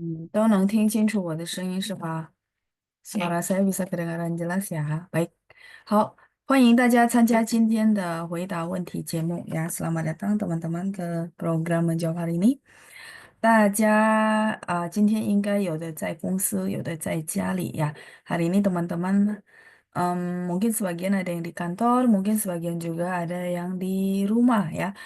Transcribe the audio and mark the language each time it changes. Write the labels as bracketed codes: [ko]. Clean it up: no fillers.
[zh] 都能听清楚我的声音是吧？ [id] Suara saya bisa kedengaran jelas ya. [zh] Baik，好，欢迎大家参加今天的回答问题节目ya. [id] Selamat datang teman-teman ke program menjawab hari ini。 [zh] 大家今天应该有的在公司，有的在家里呀。 [id] Hari ini teman-teman mungkin sebagian ada yang di kantor, mungkin sebagian juga ada yang di rumah ya。